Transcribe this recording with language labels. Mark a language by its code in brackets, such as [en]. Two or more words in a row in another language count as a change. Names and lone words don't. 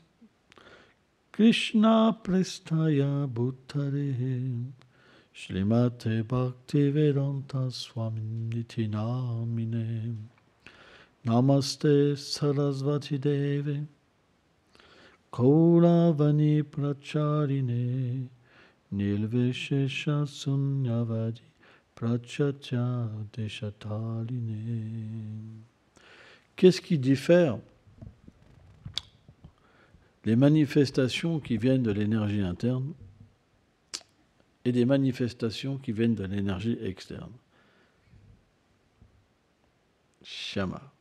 [sa] कृष्ण प्रेष्ठाय भूतले श्रीमते भक्तिवेदान्त स्वामिन्निति नामिने नमस्ते सारस्वते देवे गौरवाणी प्रचारिणे निर्विशेष शून्यवादि पाश्चात्य देशतारिणे. [fr] Qu'est-ce qui diffère les manifestations qui viennent de l'énergie interne et des manifestations qui viennent de l'énergie externe. Shama.